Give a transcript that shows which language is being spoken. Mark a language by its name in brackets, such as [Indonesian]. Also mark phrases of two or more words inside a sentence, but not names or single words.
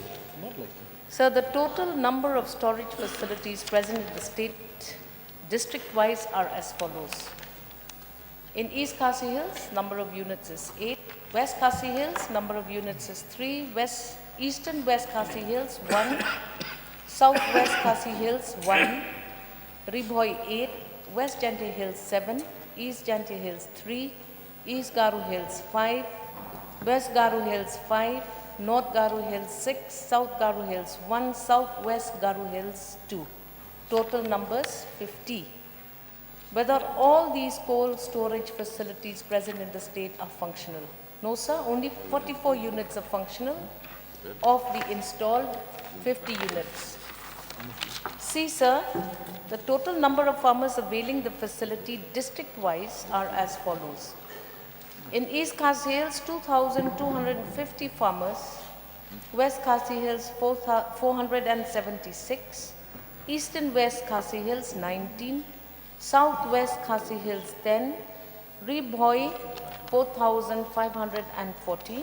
[English] Sir, the total number of storage facilities present in the state district-wise are as follows. In East Khasi Hills, number of units is 8. West Khasi Hills, number of units is 3. Eastern West Khasi Hills, 1. Southwest Khasi Hills, 1. Ribhoi, 8. West Jantia Hills, 7. East Jantia Hills, 3. East Garu Hills, 5. West Garu Hills 5, North Garu Hills 6, South Garu Hills 1, Southwest Garu Hills 2. Total numbers 50. Whether all these cold storage facilities present in the state are functional? No, sir, only 44 units are functional. Of the installed 50 units. See, sir, the total number of farmers availing the facility district-wise are as follows. In East Khasi Hills, 2,250 farmers. West Khasi Hills, 476. Eastern West Khasi Hills, 19. Southwest Khasi Hills, 10. Ribhoi, 4,540.